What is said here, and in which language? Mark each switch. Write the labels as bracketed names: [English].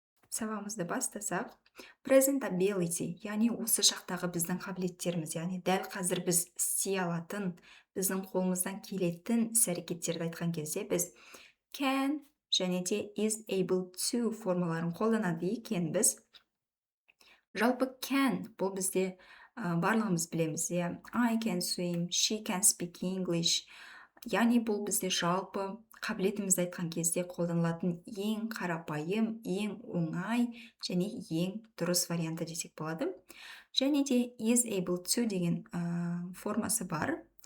[Kazakh] Сабағымызды бастасақ, present ability, яғни осы шақтағы біздің қабілеттеріміз, яғни дәл қазір біз істей алатын, біздің қолымыздан келетін іс-әрекеттерді айтқан кезде біз can және де is able to формаларын қолданады екенбіз. Жалпы can, бұл бізде барлығымыз білеміз, [English] I can swim, she can speak English. [Kazakh] Яғни бұл бізде жалпы қабілетімізді айтқан кезде қолданылатын ең қарапайым, ең оңай және ең дұрыс варианты десек болады. Және де is able to деген формасы бар.